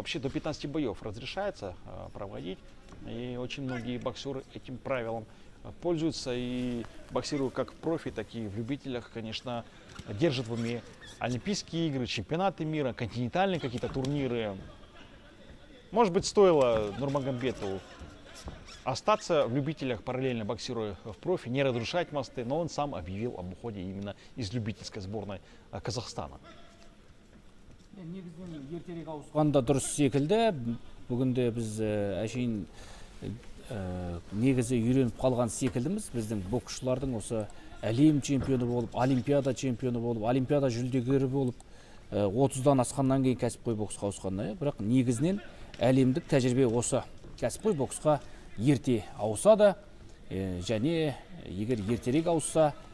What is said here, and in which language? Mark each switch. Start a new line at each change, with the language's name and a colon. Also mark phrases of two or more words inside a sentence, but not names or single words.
Russian: Вообще до 15 боев разрешается проводить. И очень многие боксеры этим правилом пользуются и боксируют как в профи, так и в любителях, конечно, держат в уме Олимпийские игры, чемпионаты мира, континентальные какие-то турниры. Может быть, стоило Нурмагомбету остаться в любителях, параллельно боксируя в профи, не разрушать мосты, но он сам объявил об уходе именно из любительской сборной Казахстана.
Kazakh: Анда дұрыс секілді. Бүгінде біз әшейін негізі үйреніп қалған секілдіміз. Біздің боксшылардың осы әлем чемпионы болып, олимпиада чемпионы болып, олимпиада жүлдегері болып, 30-дан асқаннан кейін кәсіпқой боксқа ауысқанда, бірақ негізінен әлемдік тәжірибе осы кәсіпқой боксқа ерте ауысады, және егер ертерек ауысса,